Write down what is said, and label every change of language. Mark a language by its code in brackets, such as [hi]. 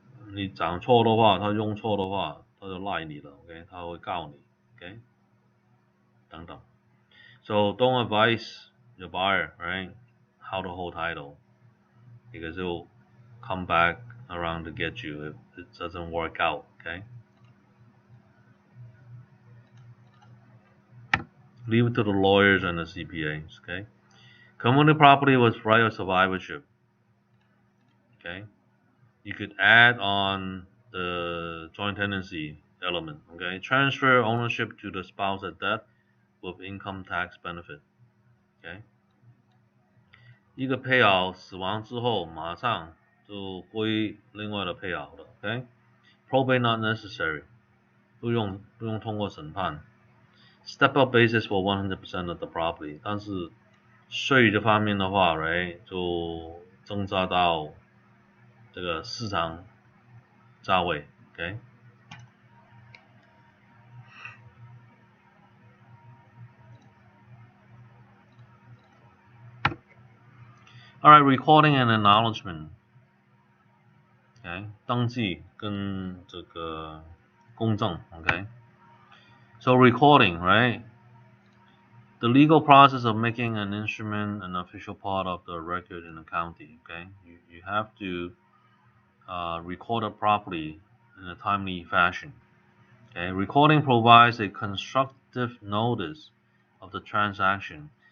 [zh] 你讲错的话，他用错的话，他就赖你了 ，OK， 他会告你 ，OK， 等等。 [en] So don't advise your buyer, right, how to hold title, because it will come back around to get you if it doesn't work out, okay? Leave it to the lawyers and the CPAs, okay? Community property was right of survivorship, okay? You could add on the joint tenancy element, okay? Transfer ownership to the spouse at death with income tax benefit, okay? [zh] 一个配偶死亡之后，马上就归另外的配偶了 ，OK？ [en] Probate not necessary， [zh] 不用通过审判。 [en] Step up basis for 100% of the property， [zh] 但是税这方面的话 ，right 就增加到这个市场价位 ，OK？ [en] Alright, recording and acknowledgement. [zh] Okay, 登记跟这个公证 okay? [en] So recording, right? The legal process of making an instrument an official part of the record in the county, okay? You have to record it properly in a timely fashion. Okay, recording provides a constructive notice of the transaction.